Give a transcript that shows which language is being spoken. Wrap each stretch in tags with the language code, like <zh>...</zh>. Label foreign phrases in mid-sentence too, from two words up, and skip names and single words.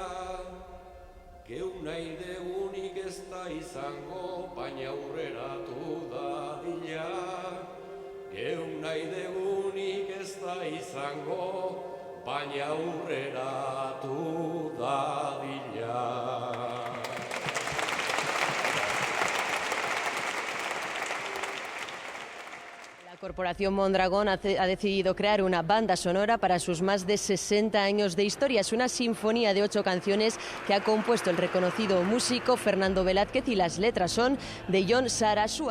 <eu>Geu nahi degunik ez da izango, baina aurreratu dadila. Geu nahi degunik ez da izango, baina aurreratu dadila.</eu> <es>La Corporación Mondragón ha decidido crear una banda sonora para sus más de 60 años de historia. Es una sinfonía de 8 canciones que ha compuesto el reconocido músico Fernando Velázquez y las letras son de Jon Sarasua.</es>